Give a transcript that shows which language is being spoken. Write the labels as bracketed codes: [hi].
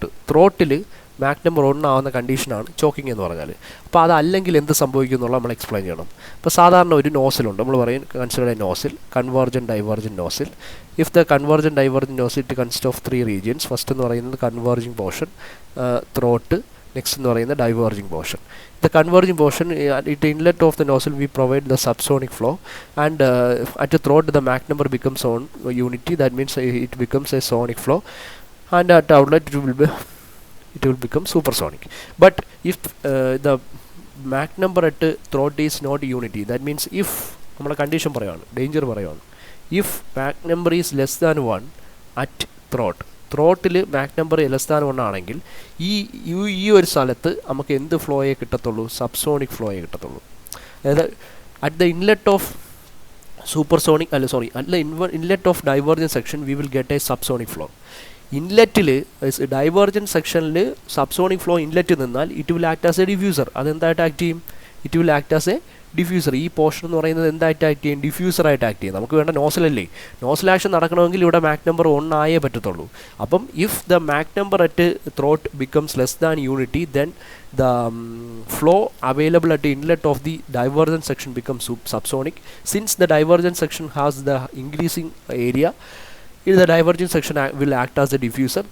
[ml] Throttle Mach number 1 ആവുന്ന കണ്ടീഷനാണ് choking എന്ന് പറഞ്ഞാൽ. അപ്പോൾ അതല്ലെങ്കിൽ എന്ത് സംഭവിക്കും എന്നുള്ള നമ്മൾ എക്സ്പ്ലെയിൻ ചെയ്യണം. ഇപ്പോൾ സാധാരണ ഒരു നോസിലുണ്ട്, നമ്മൾ പറയും [en] consider a nozzle, [ml] convergent divergent nozzle. [en] If the convergent divergent nozzle it consist of 3 regions. First [ml] എന്ന് പറയുന്നത് [en] Converging portion, throat. [ml] നെക്സ്റ്റ് എന്ന് പറയുന്നത് diverging portion. [en] The converging portion at the inlet of the nozzle we provide the subsonic flow, and at the throat the Mach number becomes on unity. That means it becomes a sonic flow, and at outlet it will become supersonic. But if the Mach number at throat is not unity, that means if [ml] നമ്മൾ condition പറയുകയാണ്, [en] Danger പറയുകയാണ്. If mach number is less than 1 at ത്രോട്ടിൽ mach number less than 1 [ml] ആണെങ്കിൽ ഈ ഒരു സ്ഥലത്ത് നമുക്ക് എന്ത് ഫ്ലോയെ കിട്ടത്തുള്ളൂ? [en] subsonic [ml] ഫ്ലോയെ കിട്ടത്തുള്ളൂ. അതായത് [en] At the inlet of supersonic at the inlet of divergent section we will get a subsonic flow. ഇൻലെറ്റിൽ divergent സെക്ഷനിൽ subsonic flow inlet [ml] നിന്നാൽ [en] It will act as a diffuser. [ml] അതെന്തായിട്ട് act ചെയ്യും? [en] It will act as a diffuser. [ml] ഈ portion എന്ന് പറയുന്നത് എന്തായിട്ട് act ചെയ്യും? ഡിഫ്യൂസറായിട്ട് act ചെയ്യും. നമുക്ക് വേണ്ട നോസലല്ലേ, നോസൽ ആക്ഷൻ നടക്കണമെങ്കിൽ ഇവിടെ മാക് നമ്പർ 1 ആയേ പറ്റത്തുള്ളൂ. അപ്പം [en] If the mach number at throat becomes less than unity, then the flow available at the inlet of the divergent section becomes subsonic. Since the divergent section has the increasing area, the divergent section will act as a diffuser.